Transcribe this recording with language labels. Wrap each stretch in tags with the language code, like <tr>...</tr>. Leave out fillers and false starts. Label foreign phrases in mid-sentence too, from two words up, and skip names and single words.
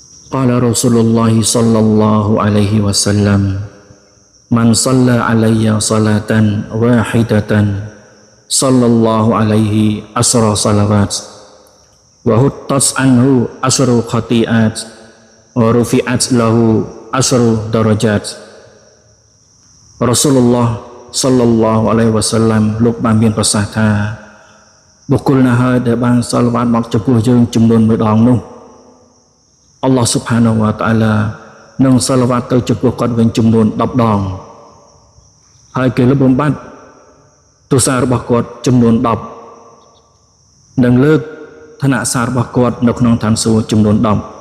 <ar>قال رسول الله صلى الله عليه وسلم من صلى علي صلاة واحدة صلى الله عليه 10 صلوات وحطت عنه 10 خطيئات ورفعت له 10 درجات رسول الله صلى الله عليه وسلم</ar> <km>លោកបានមានប្រសាសន៍ថាបុគ្គលណាហើយដែលបានសាឡវ៉ាតមកចំពោះយើងចំនួន1ដងនោះ</km> <ar>الله سبحانه وتعالى</ar> <km>នឹងសាឡវ៉ាតទៅចំពោះគាត់វិញចំនួន10ដងហើយគេលុបបំបត្តិទោសរបស់គាត់ចំនួន10និងលើកឋានៈសាររបស់គាត់នៅក្នុងឋានសួគ៌ចំនួន10</km>